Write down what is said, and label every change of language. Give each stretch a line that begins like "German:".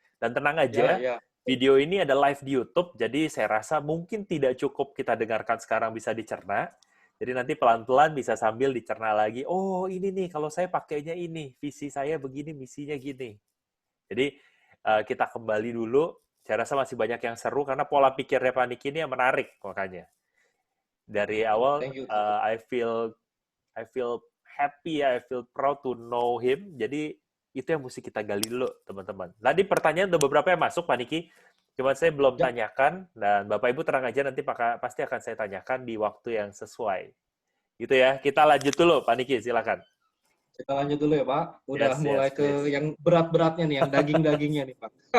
Indonesian: Dan tenang aja, video ini ada live di YouTube, jadi saya rasa mungkin tidak cukup kita dengarkan sekarang bisa dicerna. Jadi nanti pelan-pelan bisa sambil dicerna lagi, oh ini nih kalau saya pakainya ini, visi saya begini, misinya gini. Jadi kita kembali dulu, saya rasa masih banyak yang seru karena pola pikirnya Pak Niki ini yang menarik makanya. Dari awal,
English: I feel happy, I feel proud to know him.
Indonesian: Jadi itu yang mesti kita gali dulu, teman-teman. Tadi pertanyaan udah beberapa yang masuk, Pak Niki. Cuma saya belum tanyakan, dan Bapak Ibu tenang aja, nanti pasti akan saya tanyakan di waktu yang sesuai. Gitu ya, kita lanjut dulu, Pak Niki, silakan. Kita lanjut dulu ya, Pak. Udah mulai ke yang berat-beratnya nih, yang daging-dagingnya nih, Pak.